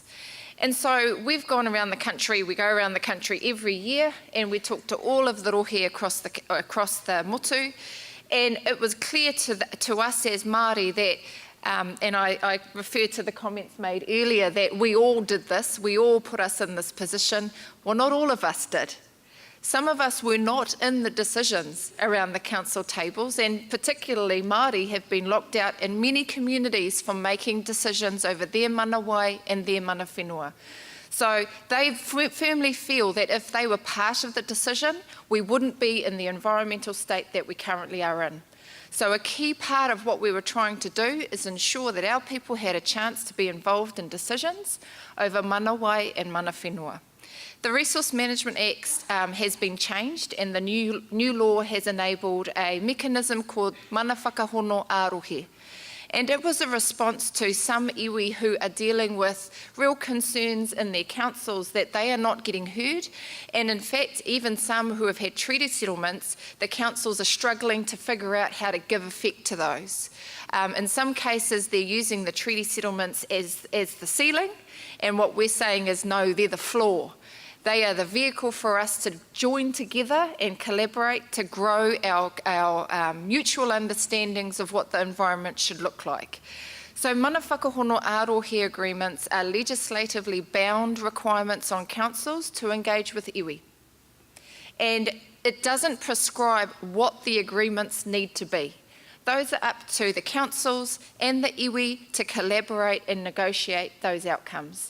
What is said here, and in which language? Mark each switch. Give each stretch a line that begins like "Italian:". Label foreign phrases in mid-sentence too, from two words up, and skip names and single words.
English: And so we've gone around the country, we go around the country every year and we talk to all of the rohe across the motu, and it was clear to us as Māori that, and I refer to the comments made earlier, that we all did this, we all put us in this position. Well, not all of us did. Some of us were not in the decisions around the council tables, and particularly Māori have been locked out in many communities from making decisions over their manawai and their
Māori: mana whenua.
English: So they firmly feel that if they were part of the decision, we wouldn't be in the environmental state that we currently are in. So a key part of what we were trying to do is ensure that our people had a chance to be involved in decisions over manawai and
Māori: mana whenua.
English: The Resource Management Act has been changed, and the new law has enabled a mechanism called mana whakahono ārohe. And it was a response to some iwi who are dealing with real concerns in their councils that they are not getting heard. And in fact, even some who have had treaty settlements, the councils are struggling to figure out how to give effect to those. In some cases, they're using the treaty settlements as the ceiling. And what we're saying is, no, they're the floor. They are the vehicle for us to join together and collaborate to grow our mutual understandings of what the environment should look like. So mana whakahono ārohe agreements are legislatively bound requirements on councils to engage with iwi. And it doesn't prescribe what the agreements need to be. Those are up to the councils and the iwi to collaborate and negotiate those outcomes.